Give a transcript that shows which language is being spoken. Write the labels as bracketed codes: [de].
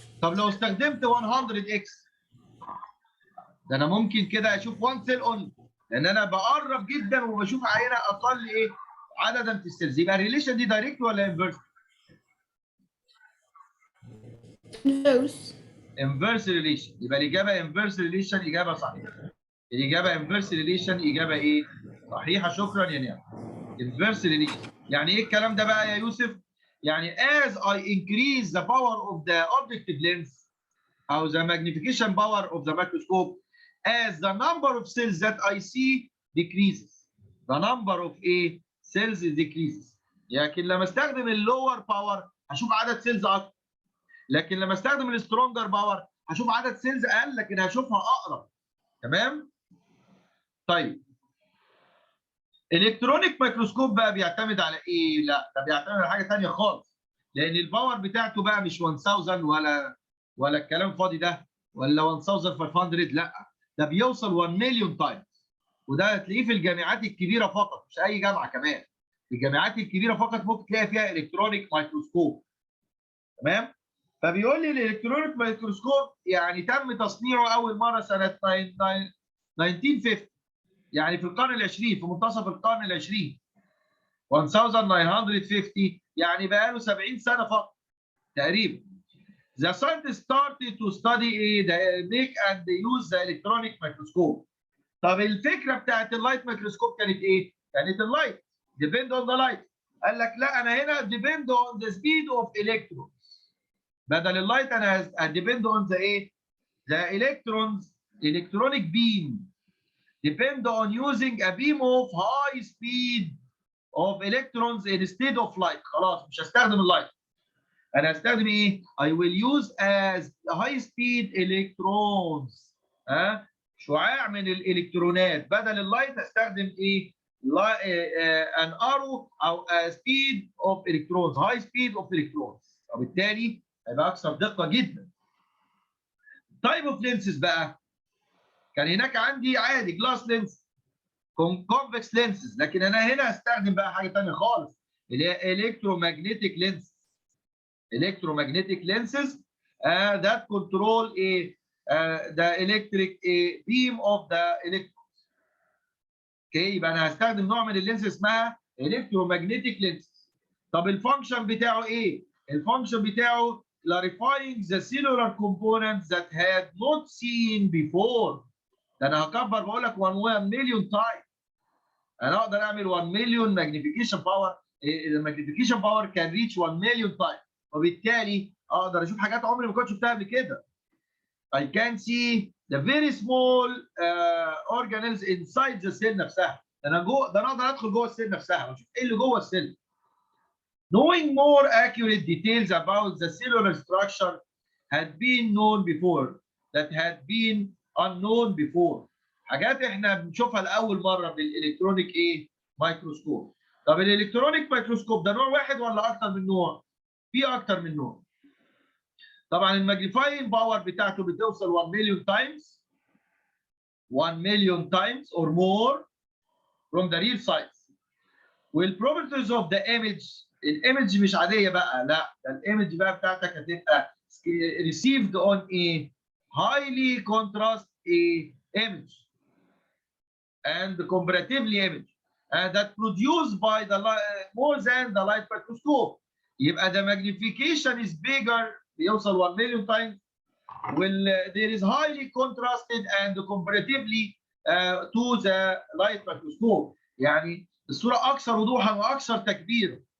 [ar] طب لو استخدمت 100 اكس ده انا ممكن كده اشوف 1 سيل اونلي لان انا بقرب جدا وبشوف عينه اقل ايه عددا في السيلز. يبقى الريليشن دي دايركت ولا انفيرس؟ انفيرس ريليشن. يبقى الاجابه انفيرس ريليشن اجابه صحيحه. الاجابه انفيرس ريليشن اجابه ايه؟ صحيحه. شكرا يا نعم. انفيرس ريليشن يعني ايه الكلام ده بقى يا يوسف؟ يعني [en] as I increase the power of the objective lens او the magnification power of the microscope as the number of cells that I see decreases. The number of cells decreases. [ar] لكن لما استخدم اللور باور هشوف عدد سيلز اكتر. لكن لما استخدم السترونجر باور هشوف عدد سيلز اقل لكن هشوفها اقرب. تمام؟ طيب الكترونيك ميكروسكوب بقى بيعتمد على ايه؟ لا ده بيعتمد على حاجه ثانيه خالص. لان الباور بتاعته بقى مش 1000 ولا الكلام فاضي ده ولا 1500، لا ده بيوصل 1 مليون تايمز. وده هتلاقيه في الجامعات الكبيره فقط، مش اي جامعه كمان. في الجامعات الكبيره فقط ممكن تلاقي فيها الكترونيك ميكروسكوب. تمام؟ فبيقول لي الالكترونيك ميكروسكوب يعني تم تصنيعه اول مره سنه 1950، يعني في القرن العشرين، في منتصف القرن العشرين 1950، يعني بقى له 70 سنه فقط تقريبا. [en] The scientists started to study the make and use the electronic microscope. [ar] طب الفكره بتاعت اللايت ميكروسكوب كانت ايه؟ كانت اللايت [en] depend on the light. [ar] قال لك لا انا هنا [en] depend on the speed of electrons. [ar] بدل اللايت انا [en] depend on the the electrons electronic beam. Depend on using a beam of high speed of electrons instead of light. [ar] خلاص مش هستخدم اللايت. انا هستخدم ايه؟ [en] I will use as high speed electrons. [ar] شعاع من الالكترونات. بدل اللايت هستخدم ايه؟ [en] an arrow او a speed of electrons. high speed of electrons. [ar] وبالتالي هيبقى اكثر دقه جدا. type of lenses بقى كان هناك عندي عادي جلاس لينس، كونفكس لينسز، لكن انا هنا هستخدم بقى حاجه ثانيه خالص اللي هي الكترومagnetic لينس. [en] electromagnetic lenses that control the electric beam of the electrons. [ar] اوكي يبقى انا هستخدم نوع من اللينس اسمها electromagnetic lenses. طب الفانكشن بتاعه ايه؟ الفانكشن بتاعه [en] clarifying the cellular components that had not seen before. [ar] ده انا هكبر بقول لك 1 مليون تايم. انا اقدر اعمل 1 مليون ماجنيفيكيشن باور. الماجنيفيكيشن باور كان ريتش 1 مليون تايم. وبالتالي اقدر اشوف حاجات عمري ما كنت شفتها قبل كده. [en] I can see the very small organelles inside the cell نفسها. [ar] ده انا اقدر ادخل جوه السيل نفسها واشوف ايه اللي جوه السيل. [en] Knowing more accurate details about the cellular structure had been known before that had been unknown before. [ar] حاجات احنا بنشوفها لاول مره بالالكترونيك مايكروسكوب. طب الالكترونيك مايكروسكوب ده نوع واحد ولا اكتر من نوع؟ في اكتر من نوع. طبعا الماجنيفاينج باور بتاعته بتوصل 1 مليون تايمز 1 مليون تايمز [en] or more from the real size. [ar] والبروبرتيز اوف ذا ايمج، الايمج مش عاديه بقى، لا ده الايمج بقى بتاعتك هتبقى [en] received on a highly contrast image and comparatively image that produced by the more than the light microscope. يبقى the magnification is bigger، [ar] بيوصل 1 مليون [en] times. there is highly contrasted and comparatively to the light microscope. [ar] يعني الصورة أكثر وضوحا وأكثر تكبيرا.